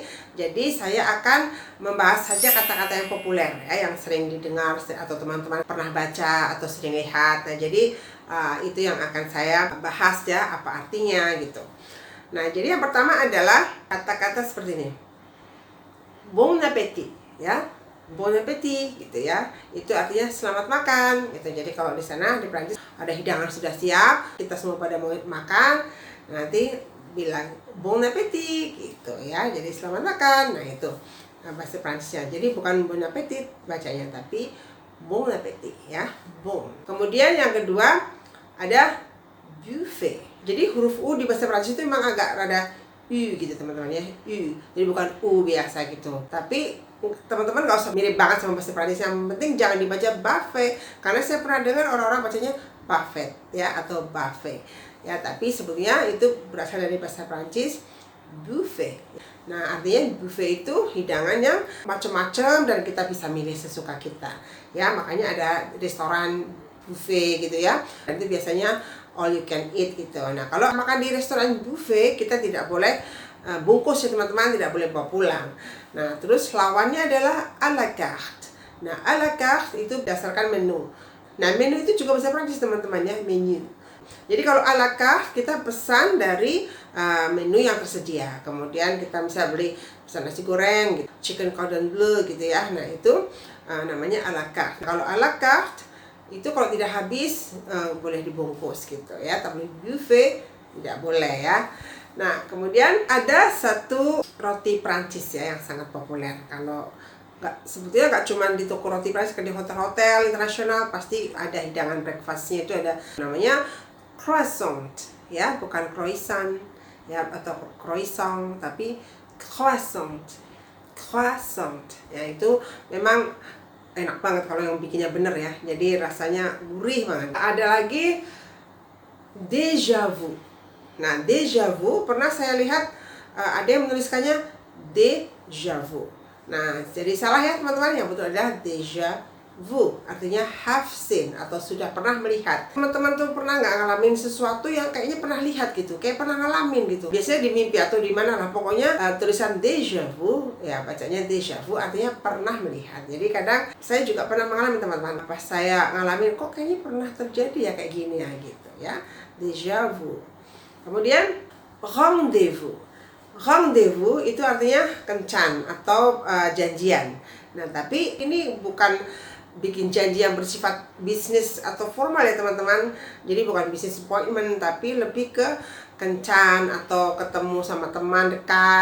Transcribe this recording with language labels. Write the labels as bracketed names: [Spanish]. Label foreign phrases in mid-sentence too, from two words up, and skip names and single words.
[Indonesian] Jadi saya akan membahas saja kata-kata yang populer ya, yang sering didengar atau teman-teman pernah baca atau sering lihat. Nah, jadi itu yang akan saya bahas ya, apa artinya gitu. Nah, jadi yang pertama adalah kata-kata seperti ini. [French] Bon appétit, [Indonesian] ya. [French] Bon appétit [Indonesian] gitu ya. Itu artinya selamat makan gitu. Jadi kalau di sana di Prancis ada hidangan sudah siap, kita semua pada mau makan, nanti bilang [French] bon appétit [Indonesian] gitu ya. Jadi selamat makan. Nah, itu bahasa Prancisnya. Jadi bukan [French] bon appétit [Indonesian] bacanya, tapi [French] bon appétit [Indonesian] ya. Bon. Kemudian yang kedua ada buffet. Jadi huruf U di bahasa Prancis itu memang agak rada U gitu teman-teman ya, U. Jadi bukan U biasa gitu. Tapi teman-teman nggak usah mirip banget sama bahasa Prancis. Yang penting jangan dibaca buffet, karena saya pernah dengar orang-orang bacanya buffet ya atau buffet ya. Tapi sebetulnya itu berasal dari bahasa Prancis buffet. Nah, artinya buffet itu hidangan yang macam-macam dan kita bisa milih sesuka kita ya. Makanya ada restoran buffet gitu ya. Dan itu biasanya [English] all you can eat [Indonesian] gitu. Nah, kalau makan di restoran buffet kita tidak boleh bungkus ya teman-teman, tidak boleh bawa pulang. Nah, terus lawannya adalah [French] à la carte. [Indonesian] Nah, [French] à la carte [Indonesian] itu berdasarkan menu. Nah, menu itu juga bahasa Prancis teman-teman ya, menu. Jadi kalau [French] à la carte [Indonesian] kita pesan dari menu yang tersedia. Kemudian kita bisa beli pesan nasi goreng, gitu, [English] chicken cordon bleu [Indonesian] gitu ya. Nah, itu namanya [French] à la carte. [Indonesian] Kalau [French] à la carte [Indonesian] itu kalau tidak habis boleh dibungkus gitu ya, tapi buffet tidak boleh ya. Nah, kemudian ada satu roti Prancis ya yang sangat populer. Kalau sebetulnya nggak cuma di toko roti Prancis, di hotel-hotel internasional pasti ada hidangan breakfastnya. Itu ada namanya croissant ya, bukan croissant ya atau croissant, tapi croissant ya. Itu memang enak banget kalau yang bikinnya bener ya, jadi rasanya gurih banget. Ada lagi [French] déjà vu. [Indonesian] Nah, [French] déjà vu [Indonesian] pernah saya lihat ada yang menuliskannya [French] déjà vu. [Indonesian] Nah, jadi salah ya teman-teman, yang betul adalah [French] déjà vu, [Indonesian] artinya [English] have seen [Indonesian] atau sudah pernah melihat. Teman-teman tuh pernah nggak ngalamin sesuatu yang kayaknya pernah lihat gitu, kayak pernah ngalamin gitu. Biasanya di mimpi atau di mana lah, pokoknya tulisan [French] déjà vu [Indonesian] ya, bacanya [French] déjà vu [Indonesian] artinya pernah melihat. Jadi kadang saya juga pernah mengalami teman-teman, pas saya ngalamin kok kayaknya pernah terjadi ya kayak gini ya gitu ya, [French] déjà vu. [Indonesian] Kemudian rendezvous. Rendezvous itu artinya kencan atau janjian. Nah, tapi ini bukan bikin janji yang bersifat bisnis atau formal ya teman-teman. Jadi bukan [English] business appointment, [Indonesian] tapi lebih ke kencan atau ketemu sama teman dekat.